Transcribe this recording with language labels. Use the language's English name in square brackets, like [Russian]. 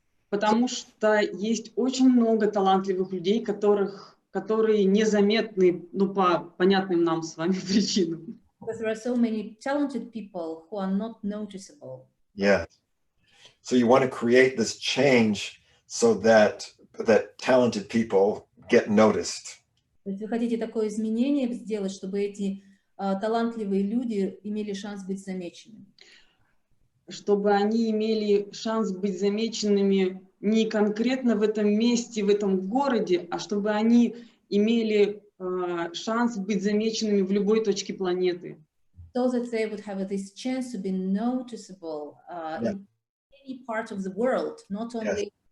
[Russian] Потому что есть очень много талантливых людей, которые незаметны, по понятным нам с вами причинам. [English] Because there are so many talented people who are not noticeable. Yes. So you want to create this change so that talented people get noticed. [Russian] То есть вы хотите такое изменение сделать, чтобы эти талантливые люди имели шанс быть замеченными. Чтобы они имели шанс быть замеченными не конкретно в этом месте, в этом городе, а чтобы они имели шанс быть замеченными в любой точке планеты. [English] So that they would have this chance to be noticeable in any part of the world, not only.